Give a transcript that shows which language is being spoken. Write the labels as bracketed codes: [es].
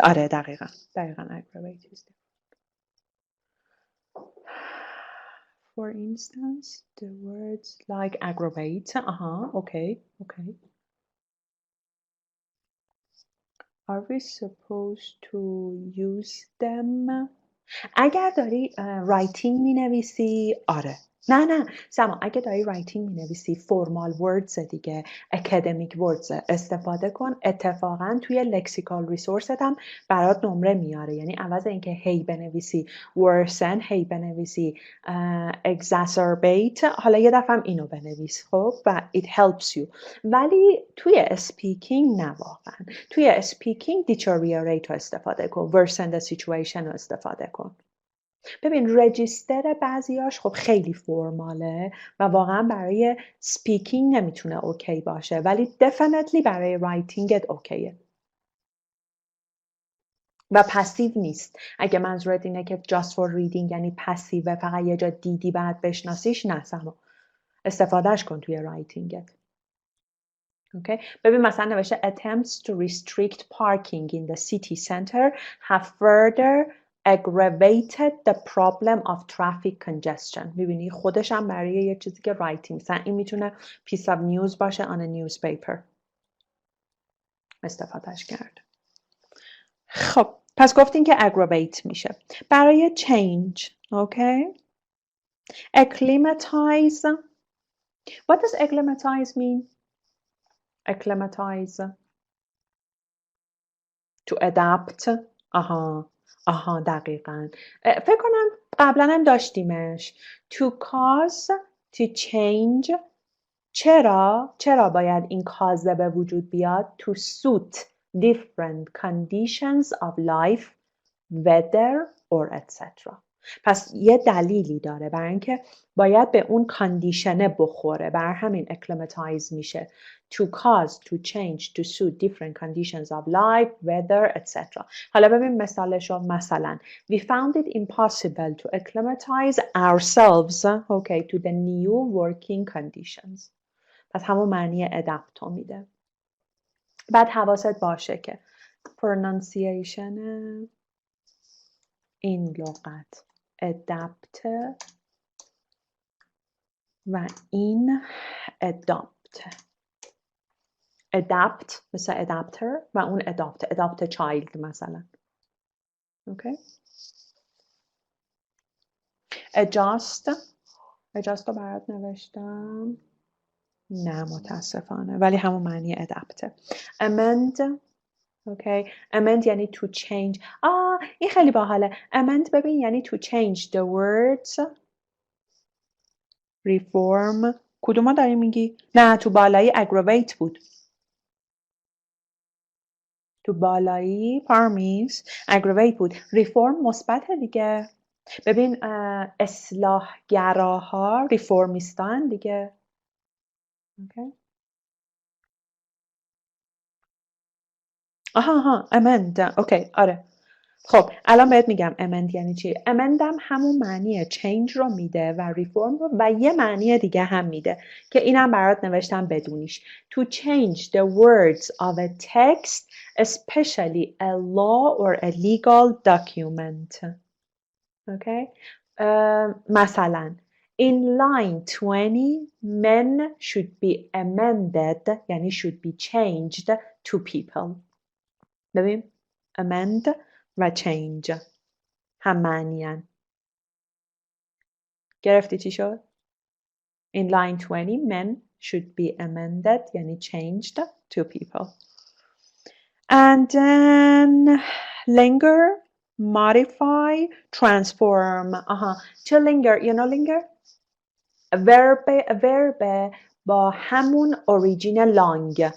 [fa] آره دقیقا [en] aggravate is different. For instance, the words like aggravate. Okay. Are we supposed to use them? [fa] اگر داری writing می نویسی آره. نه سما اگه داری writing می نویسی formal words دیگه academic words استفاده کن. اتفاقا توی lexical resource هم برات نمره میاره. یعنی عوض اینکه هی بنویسی worsen هی بنویسی exacerbate حالا یه دفعه هم اینو بنویس خب و [en] it helps you. [fa] ولی توی speaking نه واقعا. توی speaking deteriorate رو استفاده کن. worsen the situation رو استفاده کن. ببین رجیستر بعضیاش خب خیلی فرماله و واقعا برای سپیکینگ نمیتونه اوکی باشه ولی definitely برای رایتینگت اوکیه و پسیو نیست. اگه منظورت اینه که [en] just for reading [fa] یعنی پسیوه فقط یه جا دیدی بعد بشناسیش نه سما استفادهش کن توی رایتینگت. [en] Okay. [fa] ببین مثلا نوشته [en] attempts to restrict parking in the city center have further aggravated the problem of traffic congestion. [fa] میبینی خودش هم برای یه چیزی که writing مثلا این میتونه [en] piece of news [fa] باشه on a newspaper استفادهش کرد. خب پس گفتیم که aggravate میشه. برای [en] change okay. Acclimatize. What does acclimatize mean? Acclimatize. To adapt. [fa] آها دقیقاً. فکر کنم قبلا هم داشتیمش. [en] To cause to change. [fa] چرا باید این cause به وجود بیاد؟ [en] To suit different conditions of life, weather or etc. [fa] پس یه دلیلی داره برای اینکه باید به اون کاندیشنه بخوره. بر همین acclimatize میشه. [en] To cause, to change, to suit different conditions of life, weather, etc. [fa] حالا ببین مثالشو. مثلا [en] we found it impossible to acclimatize ourselves okay, to the new working conditions. [fa] پس همون معنی adapt میده. بعد حواست باشه که pronunciation این لغت adapt و این adopt. adapt مثل adapter و اون adopt child مثلا. [en] Okay. [fa] adjust رو برات نوشتم. نه متاسفانه ولی همون معنی adapt. [en] amend okay. amend [fa] یعنی [en] to change. [fa] این خیلی باحاله. [en] amend [fa] ببین یعنی [en] to change the words. [fa] reform کدوما داری میگی؟ نه تو بالایی aggravate بود. تو بالایی parmis aggravate بود. reform مثبت دیگه. ببین اصلاحگراها ریفورمیستان دیگه. اوکی. آها امند. اوکی آره. خب الان بهت میگم امند یعنی چی. امندم همون معنی چینج رو میده و ریفورم رو و یه معنی دیگه هم میده که اینم برات نوشتم بدونیش. [en] To change the words of a text, especially a law or a legal document. Okay. [fa] مثلا [en] in line 20 men should be amended [fa] یعنی [en] should be changed to people. [fa] ببین amend و change هم معنیان. گرفتی چی شد؟ [en] In line 20 men should be amended [fa] یعنی [en] changed to people. And then linger, modify, transform. To linger, you know linger? verb [fa] با همون [en] original long.